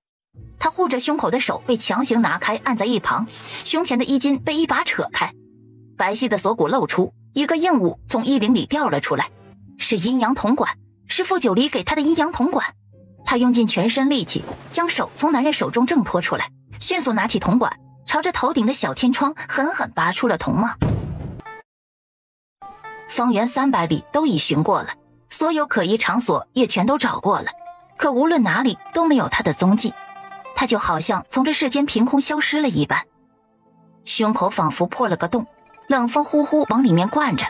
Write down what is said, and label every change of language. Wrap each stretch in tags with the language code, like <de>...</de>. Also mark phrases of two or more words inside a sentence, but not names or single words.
<zh>他護着胸口的手被強行拿開，按在一旁，胸前的衣襟被一把扯開，白皙的鎖骨露出，一個硬物從衣領裡掉了出來，是陰陽銅管，是傅九離給他的陰陽銅管。他用盡全身力氣，將手從男人手中掙脫出來，迅速拿起銅管，朝着頭頂的小天窗狠狠拔出了銅帽。方圓300里都已巡過了，所有可疑場所也全都找過了，可無論哪裡都沒有他的蹤跡。他就好像從這世間憑空消失了一般，胸口仿佛破了個洞，冷風呼呼往裡面灌着。</zh>